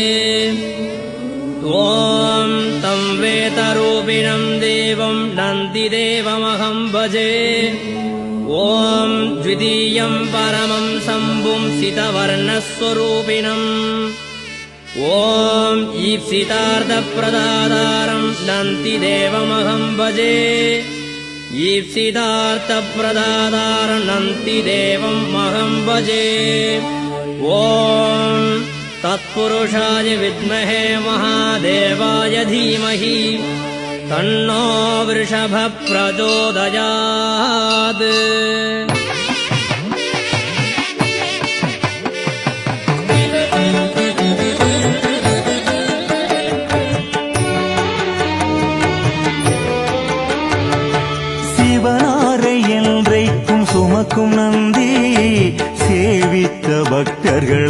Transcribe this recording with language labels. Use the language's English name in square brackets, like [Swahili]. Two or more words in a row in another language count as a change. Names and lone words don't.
[Sanskrit] ॐ तं वेदरूपिणं देवं नन्दिदेवमहं भजे ॐ द्वितीयं परमं शम्भुं सितवर्णस्वरूपिणम् ॐ ईप्सितार्थप्रदातारं नन्दिदेवमहं भजे ईप्सितार्थप्रदातारं नन्दिदेवं महं भजे ॐ तत्पुरुषाय विद्महे महादेवाय धीमहि तन्नो वृषभः प्रचोदयात् [Tamil] சிவனாரை என்றைக்கும் சுமக்கும் நந்தி சேவித்த பக்தர்களை